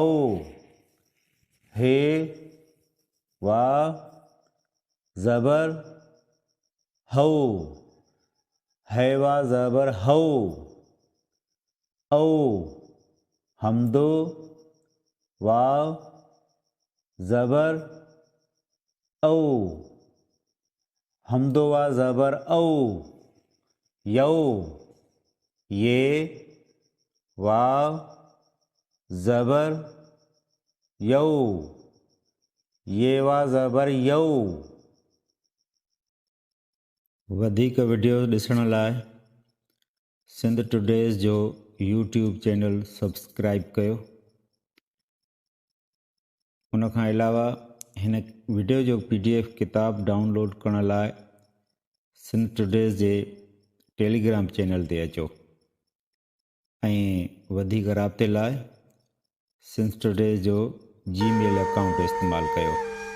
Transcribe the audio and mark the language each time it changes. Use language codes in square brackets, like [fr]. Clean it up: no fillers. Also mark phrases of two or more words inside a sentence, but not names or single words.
[sd] हे वाव ज़बर हौ, है वा ज़बर हौ, औ। हमदो वाव ज़बर औ, हमदो वा ज़बर औ, यौ। ये वाव ज़बर यौ, ये वा ज़बर यौ। वधीक वीडियो ॾिसण लाइ सिंध टुडेज़ जो [en] YouTube channel [sd] सब्सक्राइब कयो। उन खां अलावा हिन वीडियो जो PDF किताब डाउनलोड करण लाइ सिंध टुडेज़ जे [en] Telegram channel [sd] ते अचो ऐं वधीक राब्ते लाइ सिंध टुडेज़ जो [en] Gmail account [sd] इस्तेमालु कयो।